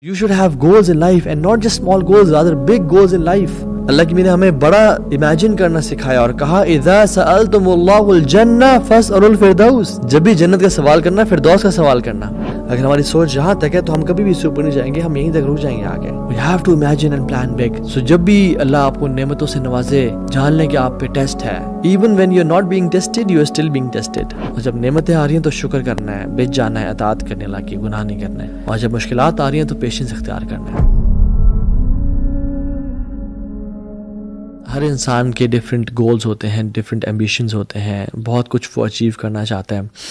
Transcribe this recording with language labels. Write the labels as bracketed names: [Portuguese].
[English] You should have goals in life and not just small goals, rather big goals in life. [Urdu] اللہ کی نے ہمیں بڑا imagine کرنا سکھایا اور کہا [Arabic] اذا سألتم اللہ الجنہ فاسألوا الفردوس. [Urdu] جب بھی جنت کا سوال کرنا فردوس کا سوال کرنا. اگر ہماری سوچ جہاں تک ہے تو ہم کبھی بھی اس سے اوپر نہیں جائیں گے, ہم یہیں تک رک جائیں گے آگے. [English] We have to imagine and plan big. [Urdu] So جب بھی اللہ آپ کو نعمتوں سے نوازے, جان لیں کہ آپ پہ ٹیسٹ ہے. [English] Even when you're not being tested, you are still being tested. [Urdu] اور جب نعمتیں آ رہی ہیں تو شکر کرنا ہے, بچ جانا ہے, اطاعت کرنے اللہ کی, گناہ نہیں کرنا ہے. اور جب مشکلات آ رہی ہیں تو پیشنس اختیار کرنا ہے. ہر انسان کے ڈفرینٹ گولز ہوتے ہیں, ڈفرینٹ ایمبیشنز ہوتے ہیں, بہت کچھ وہ اچیو کرنا چاہتا ہے.